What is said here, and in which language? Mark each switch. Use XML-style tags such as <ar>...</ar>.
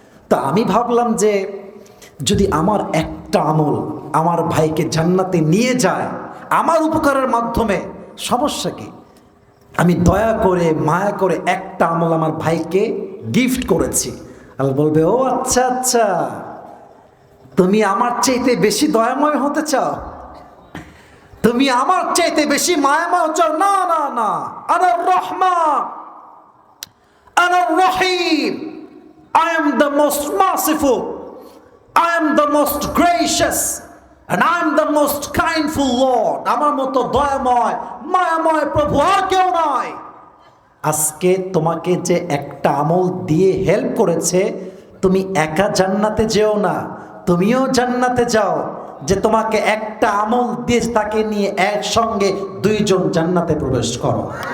<bn>তো আমি ভাবলাম যে যদি আমার একটা আমল আমার ভাইকে জান্নাতে নিয়ে যায় আমার উপকারের মাধ্যমে, সমস্যা কি? আমি দয়া করে মায়া করে একটা আমল আমার ভাইকে গিফট করেছি। আল্লাহ বলবে ও আচ্ছা আচ্ছা, তুমি আমার চাইতে বেশি দয়াময় হতে চাও, তুমি আমার চাইতে বেশি মায়াময় চাও? না না না,</bn> <ar>আনার রহমান, আনার রহিম,</ar> <en>I am the most merciful, I am the most gracious, and I am the most kindful Lord.</en> <bn>আমার মতো দয়াময় মায়াময় প্রভু আর কেউ নয়। আজকে তোমাকে যে একটা আমল দিয়ে হেল্প করেছে, তুমি একা জান্নাতে যেও না, তুমিও জান্নাতে যাও। যে তোমাকে একটা আমল দিয়ে তাকে নিয়ে একসঙ্গে দুইজন জান্নাতে প্রবেশ করো।</bn>